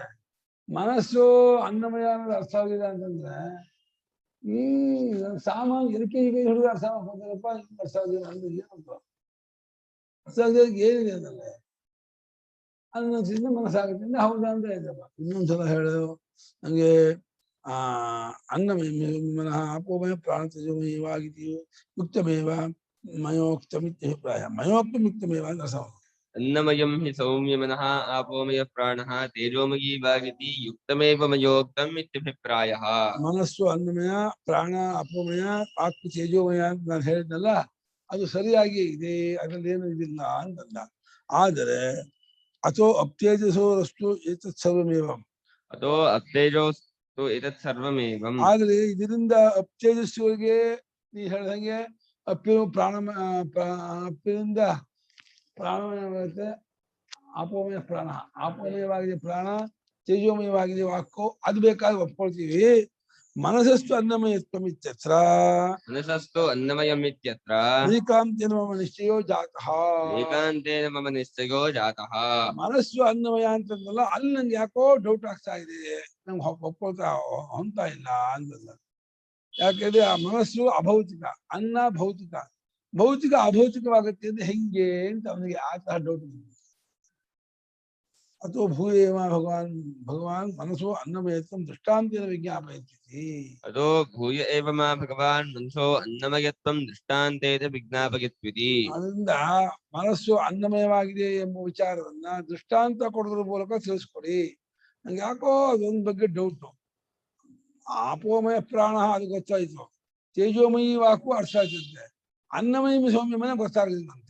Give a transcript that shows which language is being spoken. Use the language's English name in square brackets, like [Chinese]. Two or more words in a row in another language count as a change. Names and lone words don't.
[Kannada] ಮನಸ್ಸು ಅನ್ನಮಯ ಅನ್ನೋದು ಅರ್ಥ ಆಗಿದೆ ಅಂತಂದ್ರೆ ಈ ಸಾಮಾನ್ಯ LKG ಹುಡುಗ ಅರ್ಥ ಮಾಡ್ಕೊಂತಾರಪ್ಪ, ಅರ್ಥ ಆಗಿಲ್ಲ ಅಂದ್ರೆ ಏನಂತ ಅರ್ಥ ಆಗಿದ ಏನಿದೆ ಅಂದ್ರೆ ಅನ್ನೋದ್ರಿಂದ ಮನಸ್ಸಾಗುತ್ತೆ. ಹೌದಾ ಅಂತ ಇದ್ದಪ್ಪ. ಇನ್ನೊಂದ್ಸಲ ಹೇಳು ನಂಗೆ [Sanskrit] ಅನ್ನಮಯ ಮನಃ ಅಪೋಮಯ ಪ್ರಾಣ ತೇಜೋಮಯವಾಗಿದೆಯೋ ಯುಕ್ತಮೇವ ಮಯೋಕ್ತಮಿತ್ಯಭಿಪ್ರಾಯ. [Kannada] ಮಯೋಕ್ತಮಿಕ್ತಮೇವ ಅಂತ ಅರ್ಥ. [Sanskrit] अन्नमयं हि सौम्य मनः आपोमय प्राणः तेजोमयी वागिति युक्तमेव मयोक्तम् इत्यभिप्रायः. [Kannada] ಮನಸ್ಸು ಅನ್ನಮಯ, ಪ್ರಾಣ ಅಪೋಮಯ, ವಾಕ್ ತೇಜೋಮಯ ಅಂತ ನಾನು ಹೇಳಿದ್ನಲ್ಲ, ಅದು ಸರಿಯಾಗಿ ಇದೆ, ಅದ್ರಲ್ಲಿ ಏನು ಇದಿಲ್ಲ ಅಂತಂದ. [Sanskrit] ಆದರೆ ಅಥೋ ಅಪ್ತೇಜಸೋರಸ್ತು ಏತತ್ ಸರ್ವಮೇವಂ, अतो अप्तेजोस्तु एतत् सर्वमेवम्. [Kannada] ಆದ್ರೆ ಇದರಿಂದ ಅಪ್ತೇಜಸ್ಸುಗಳಿಗೆ ನೀ ಹೇಳ್ದಂಗೆ ಅಪ್ಪಿನ ಅಪ್ಪಿನಿಂದ ಪ್ರಾಣಮಯವಾಗುತ್ತೆ, ಅಪೋಮಯ ಪ್ರಾಣ, ಅಪೋಮಯವಾಗಿದೆ ಪ್ರಾಣ, ತೇಜೋಮಯವಾಗಿದೆ ವಾಕು, ಅದು ಬೇಕಾದ್ರೆ ಒಪ್ಕೊಳ್ತೀವಿ. [Sanskrit] ಮನಸ್ಸಸ್ತು ಅನ್ನಮಯತ್ವಮಿತ್ಯತ್ರ मनसस्तु अन्नमयमित्यत्र ಏಕಾಂತೇನ ಮಮ ನಿಶ್ಚಯೋ ಜಾತಃ. ಏಕಾಂತೇನ ಮಮ ನಿಶ್ಚಯೋ ಜಾತಃ. [Kannada] ಮನಸ್ಸು ಅನ್ನಮಯ ಅಂತಂದಲ್ಲ, ಅಲ್ಲಿ ನಂಗೆ ಯಾಕೋ ಡೌಟ್ ಆಗ್ತಾ ಇದೆ, ನಂಗೆ ಒಪ್ಕೊಳ್ತಾ ಹೊಂತಾ ಇಲ್ಲ ಅಂತಂದ. ಯಾಕೆಂದ್ರೆ ಆ ಮನಸ್ಸು ಅಭೌತಿಕ, ಅನ್ನ ಭೌತಿಕ, ಭೌತಿಕ ಅಭೌತಿಕವಾಗುತ್ತೆ ಅಂದ್ರೆ ಹೆಂಗೆ ಅಂತ ಅವನಿಗೆ ಆ ತರ ಡೌಟ್ ಬಂದಿದೆ. [Sanskrit] ಅಥೋ ಭೂಯೇವ ಭಗವಾನ್ ಮನಸ್ಸು ಅನ್ನಮಯತ್ವಂ ದೃಷ್ಟಾಂತೇನ ವಿಜ್ಞಾಪಯತಿ. अतो भूय एव मा भगवान् मनसो अन्नमयत्वं दृष्टान्तेन विज्ञापयत्विति. [Kannada] ಅದರಿಂದ ಮನಸ್ಸು ಅನ್ನಮಯವಾಗಿದೆ ಎಂಬ ವಿಚಾರವನ್ನ ದೃಷ್ಟಾಂತ ಕೊಡೋದ್ರ ಮೂಲಕ ತಿಳಿಸ್ಕೊಡಿ. ನಂಗೆ ಯಾಕೋ ಅದೊಂದ್ ಬಗ್ಗೆ ಡೌಟು. ಆಪೋಮಯ ಪ್ರಾಣ ಅದು ಗೊತ್ತಾಯ್ತು, ತೇಜೋಮಯಿ ವಾಕು ಅರ್ಥ ಆಯ್ತಂತೆ, ಅನ್ನಮಯ ಸೌಮ್ಯಮನ ಗೊತ್ತಾಗಲಿಲ್ಲಂತೆ.